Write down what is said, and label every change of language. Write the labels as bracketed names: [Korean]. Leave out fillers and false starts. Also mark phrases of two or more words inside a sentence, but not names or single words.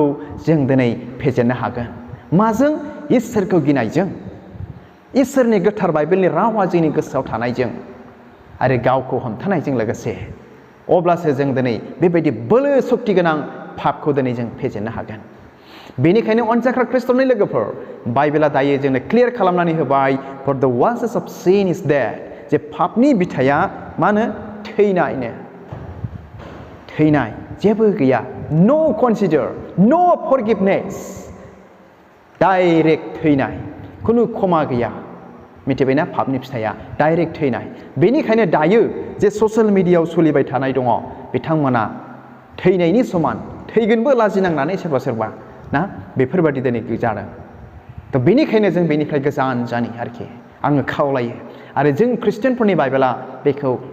[Bodo] जों दिनै फेजेननो हागोन माजों इसोरखौ गिनायजों इसोरनि गोथार बाइबेलनि रावा जोंनि गोसोआव थानायजों आरो गावखौ हमथानायजों लोगोसे अब्लासो जों दिनै बेबायदि बोलो सक्ति गोनां पापखौ दिनै जों फेजेननो हागोन बेनिखायनो अनजाग्रा ख्रिस्ट'नि लोगोफोर बाइबेला दायो जोंनो क्लियार खालामनानै होबाय [English] for the wages of sin is dead [Bodo] जे पापनि बिथाइया मा होनो थैनाय जेबो गैया [English] no consider no forgiveness [Bodo] डाइरेक्ट थैनाय खुनु क्षमा गैया मिथिबायना पापनि फिथाइया डाइरेक्ट थैनाय बेनिखायनो दायो जे [English] social media [Bodo] सोलिबाय थानाय दङ बिथांमोना थैनायनि समान थैगोनबो लाजिनांनानै सोरबा ना बेफोरबायदि दिनै जादों थ' बेनिखायनो जों बेनिफ्राय गोजान जानि आरोखि आङो खावलायो आरो जों ख्रिस्टियानफोरनि बाइबेला बेखौ